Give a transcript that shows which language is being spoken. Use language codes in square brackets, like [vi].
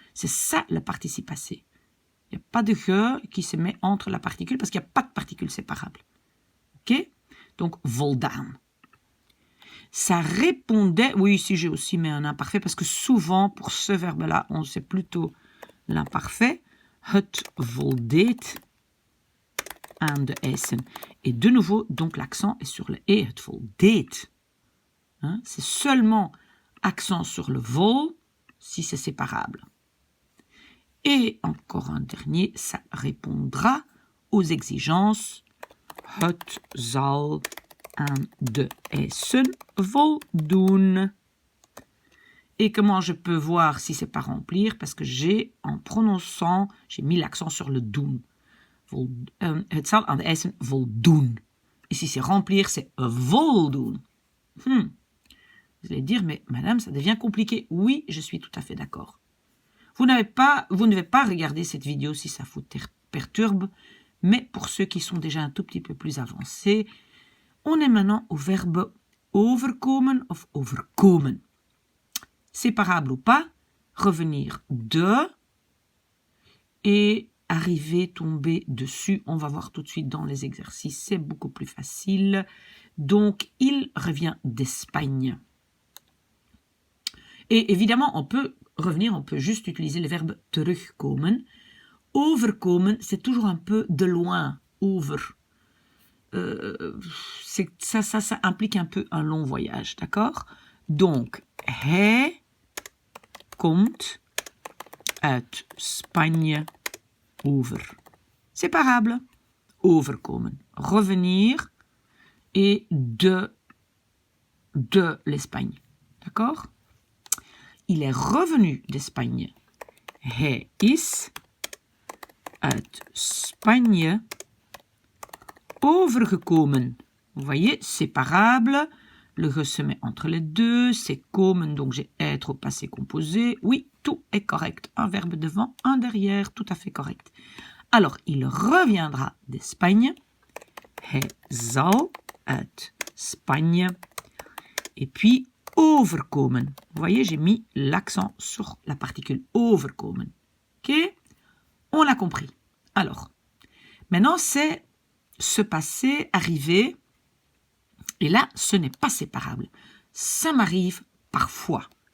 [fr] C'est ça le participe passé. Il n'y a pas de ge qui se met entre la particule parce qu'il n'y a pas de particule séparable. Ok? Donc, voldaan. Ça répondait... Oui, ici, j'ai aussi mis un imparfait parce que souvent, pour ce verbe-là, on sait plutôt l'imparfait. [nl] Het voldeed aan de eisen. [fr] Et de nouveau, donc, l'accent est sur le e. [nl] Het voldeed. [fr] Hein? C'est seulement accent sur le vol si c'est séparable. Et encore un dernier, ça répondra aux exigences. [nl] Het zal aan de eisen voldoen. [fr] Et comment je peux voir si c'est pas remplir? Parce que en prononçant, j'ai mis l'accent sur le doen. [nl] Het zal aan de eisen voldoen. [fr] Ici, c'est remplir, c'est voldoen. Vous allez dire, mais madame, ça devient compliqué. Oui, je suis tout à fait d'accord. Vous ne devez pas regarder cette vidéo si ça vous perturbe, mais pour ceux qui sont déjà un tout petit peu plus avancés, on est maintenant au verbe overkomen of overkomen. Séparable ou pas, revenir de et arriver, tomber dessus. On va voir tout de suite dans les exercices, c'est beaucoup plus facile. Donc, il revient d'Espagne. Et évidemment, on peut juste utiliser le verbe terugkomen. Overkomen, c'est toujours un peu de loin. Over. Ça implique un peu un long voyage, d'accord? [nl] Donc, hij komt uit Spanje over. [fr] Séparable. Overkomen. Revenir et de l'Espagne. D'accord? Il est revenu d'Espagne. [nl] Hij is uit Spanje overgekomen. [fr] Vous voyez, séparable. Le ge se met entre les deux. C'est komen, donc j'ai être au passé composé. Oui, tout est correct. Un verbe devant, un derrière, tout à fait correct. Alors, il reviendra d'Espagne. [nl] Hij zal uit Spanje [fr] et puis overkomen. Vous voyez, j'ai mis l'accent sur la particule overkomen. Ok? On l'a compris. Alors, maintenant, c'est se passer, arriver. Et là, ce n'est pas séparable. Ça m'arrive parfois.